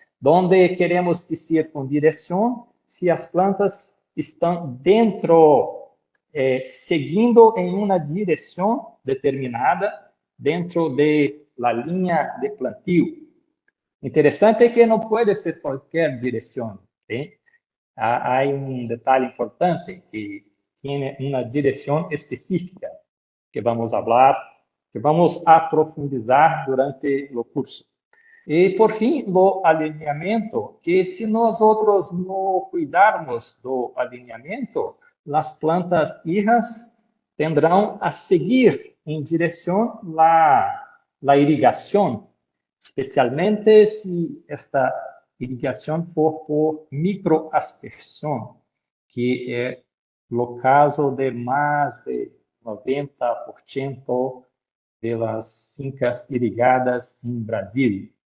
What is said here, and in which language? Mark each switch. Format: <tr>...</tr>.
<pt>Onde queremos dizer com direção, se as plantas estão dentro, seguindo em uma direção determinada, dentro da linha de plantio. Interessante é que não pode ser qualquer direção, ¿sí?</pt> <es>hay un detalle importante que tiene una dirección específica que vamos a hablar, que vamos a profundizar durante o curso.</es> <pt>E, por fim, o alinhamento, que se nós outros não cuidarmos do alinhamento, as plantas hijas tendrão a seguir em direção à irrigação, especialmente se esta irrigação for por microaspersão, que é o caso de mais de 90% das fincas irrigadas em Brasil.</pt>